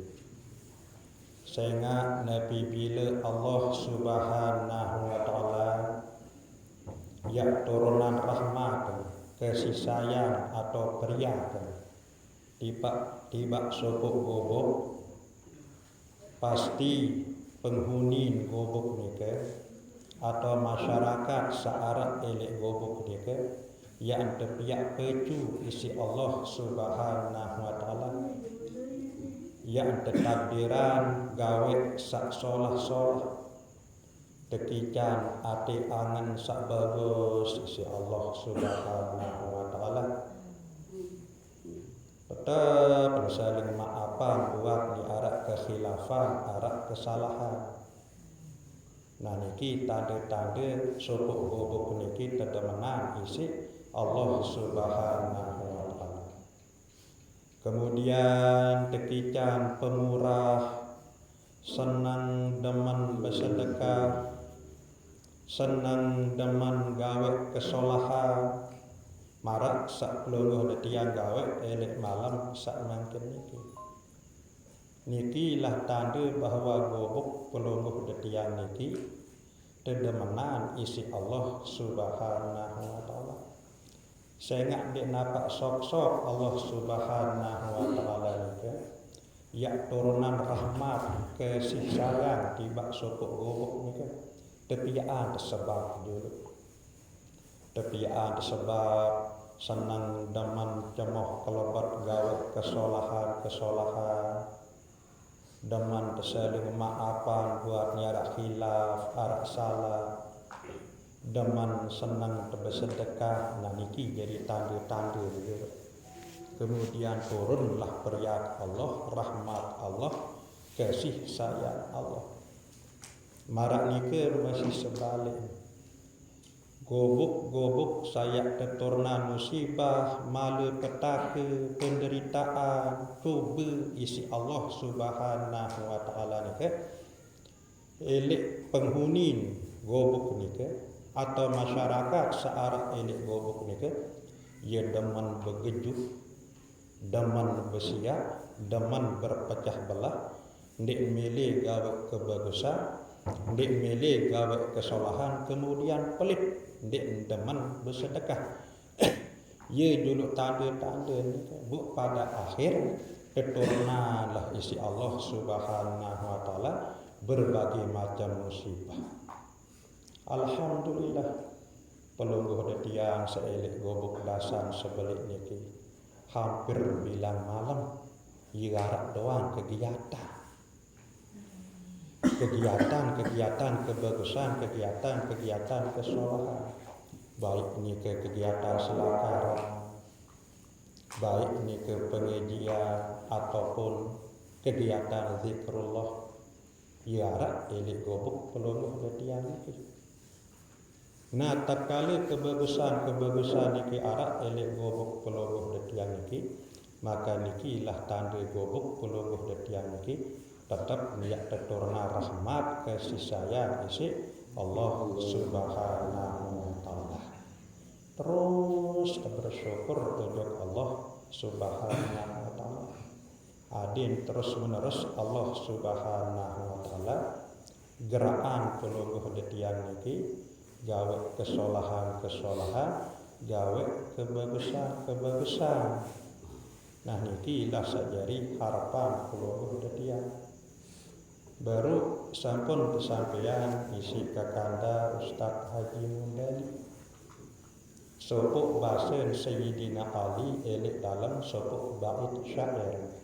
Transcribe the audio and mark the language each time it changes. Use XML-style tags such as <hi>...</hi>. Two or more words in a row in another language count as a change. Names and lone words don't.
<sas>Sehingga Nabi bila Allah</sas> <ar>سبحانه وتعالى</ar> <sas>ya turunan rahmat, kasih sayang atau periak tiba sopok gobok, pasti penghuni gobok nike atau masyarakat searah elek gobok nike yang terpiak pecu isi Allah</sas> <ar>سبحانه وتعالى</ar> <sas>yang tertakdiran gawe sak solah-solah tekican ati angan sak bagus isi Allah</sas> <ar>سبحانه وتعالى.</ar> <sas>Tetap saling maafan buat di arah kekhilafan, arah kesalahan. Nah niki tanda-tanda sopok gobok niki tetemenan isi Allah</sas> <ar>سبحانه وتعالى.</ar> <sas>Kemudian tekican pemurah, senang demen bersedekah, senang demen gawe kesolahan, marak sak pelungguh detian gawe elek malam sak mangken niki. Nikilah tanda bahwa gobok pelungguh detian niki tedemenan isi Allah</sas> <ar>سبحانه وتعالى.</ar> <sas>Sehingga dia nampak sok-sok Allah</sas> <ar>سبحانه وتعالى</ar> <sas>niki ya turunan rahmat kasih sayang tiba sopok gobok niki tepiaan sebab dulu. Tepiaan sebab senang demen cemoh kelebat gawe kesolahan demen tersaling maafan buat nyarak khilaf arak salah deman senang bersedekah, nah niki jadi tanda-tanda dia.</sas> <id>Kemudian turunlah periak Allah, rahmat Allah, kasih sayang Allah.</id> <sas>Marak nika masih sebalik. Gobuk-gobuk saya keturna musibah, mala petaka, penderitaan, cuba isi Allah</sas> <ar>سبحانه وتعالى</ar> <sas>nika. Elek penghuni gobuk nika atau masyarakat searah elek gobuk nika, ia deman bergejuk, deman bersiap, deman berpecah belah, ndik milih gawe kebagusan, ndik milih gawe kesalahan, kemudian pelit, ndik deman bersedekah. Ia dulu tanda-tanda bu pada akhir keturnalah isi Allah</sas> <ar>سبحانه وتعالى</ar> <sas>berbagai macam musibah. Alhamdulillah pelungguh detiang seelik gobuk dasan sebelik niki hampir bilang malam iarak doang kegiatan kebagusan, kegiatan kesalahan, baik ni ke kegiatan selakaran, baik ni ke pengajian ataupun kegiatan zikrullah, iarak elik gobuk pelungguh detiang niki. Nah, tak kala kebagusan niki arak elek gobuk pelungguh detiang niki, maka niki lah tanda gobuk pelungguh detiang niki tetap niat teturna rahmat kasih sayang isi Allah</sas> <ar>سبحانه وتعالى.</ar> <id>Terus bersyukur untuk Allah</id> <ar>سبحانه وتعالى.</ar> <sas>Adin terus menerus Allah</sas> <ar>سبحانه وتعالى</ar> <sas>gerakan pelungguh detiang niki gawe kesalahan, gawe kebagusan. Nah niki lah sajari harapan pelungguh detiang. Baru sampun kesampaian isi kakanda Ustaz Haji Mundali. Sopok basen Sayyidina Ali elik dalam sopok bait syair.</sas>